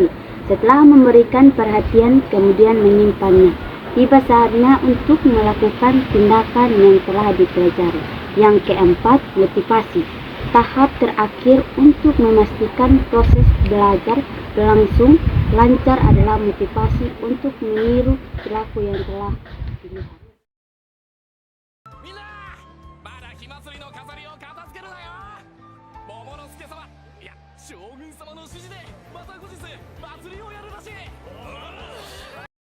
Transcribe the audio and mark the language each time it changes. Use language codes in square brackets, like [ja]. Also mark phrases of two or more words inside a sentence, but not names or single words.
[id] Setelah memberikan perhatian kemudian menyimpannya, tiba saatnya untuk melakukan tindakan yang telah dipelajari. Yang keempat, motivasi. Tahap terakhir untuk memastikan proses belajar berlangsung lancar adalah motivasi untuk meniru perilaku yang telah dilihat. [ja] みんなまだ火祭りの飾りを片付けるなよ。桃之助様、いや将軍様の指示でまた後日祭りをやるらしい。